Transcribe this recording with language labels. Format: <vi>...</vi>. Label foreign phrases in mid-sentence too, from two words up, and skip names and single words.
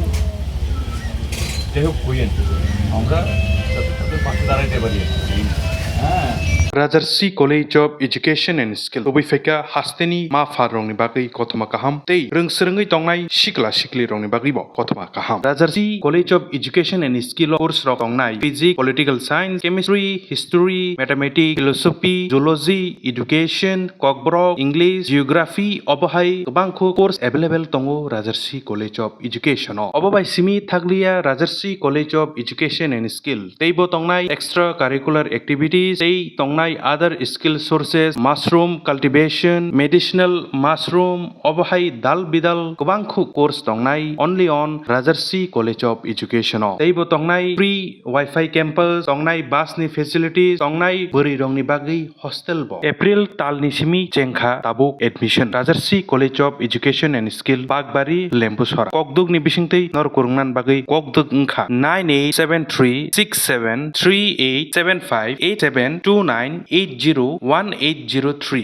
<bn>যাই হোক কইয়েন আমরা তাদের পাশে দাঁড়াইতে পারি</bn> <trp>Rajarsi College of Education and Skill Phaikha hasteni ma farongni bagui kothoma kaham tei rungsrungui tongnai sikla sikli rongni bagui bo kothoma kaham Rajarsi College of Education and Skill course rok tongnai</trp> <en>physics political science chemistry history mathematics philosophy zoology education kokborok english geography</en> <trp>obohai gobangkho</trp> <en>course available</en> <trp>tongo Rajarsi College of Education obobai simi thaglia Rajarsi College of Education and Skill tei bo tongnai</trp> <en>extra curricular activities</en> <trp>tei tongnai</trp> <en>other skill sources mushroom cultivation medicinal mushroom</en> <trp>obohai dal bidal gobangkho course tongnai</trp> <en>only on Rajarsi College</en> <trp>of Education tei bo tongnai</trp> <en>free wifi campus</en> <trp>tongnai bus ni facilities tongnai buri rongni bagui hostel bo April talni simi chengkha tabuk admission Rajarsi College of Education and Skill Bagbari Lembusora kokduk ni bisingtei nor kurungnan bagui kokduk ungkha 98736738758729801803</trp>